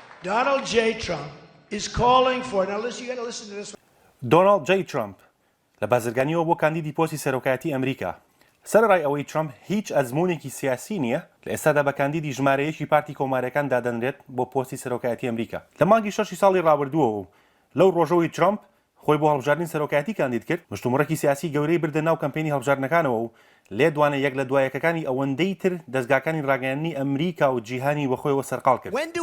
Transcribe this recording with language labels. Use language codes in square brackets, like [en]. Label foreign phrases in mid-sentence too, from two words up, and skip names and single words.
[en] Donald J. Trump is calling for, now listen, you got to listen to this. [ckb] دۆناڵد جەی ترامپ لە بازرگانیەوە بۆ کاندیدی پۆستی سەرۆکایەتی ئەمریکا سەرڕای ئەوەی ترامپ هیچ ئەزموونێکی سیاسی نییە لە ئێستادا بە کاندیدی ژمارەیەکی پارتی کۆمارەکان دادەنرێت بۆ پۆستی سەرۆکایەتی ئەمریکا لە مانگی 6 ساڵی ڕابردووەوە لەو ڕۆژەوەی ترامپ خۆی بۆ هەڵبژاردنی سەرۆکایەتی کاندید کرد مشتومڕێکی سیاسی گەورەی بردە ناو کەمپێنی هەڵبژاردنەکانەوە و لێ دوانە یەک لە دوایەکەکانی ئەوەندەی تر دەستگاکانی ڕاگەیاندنی ئەمریکا و جیهانی بە خۆیەوە سەرقاڵ کرد.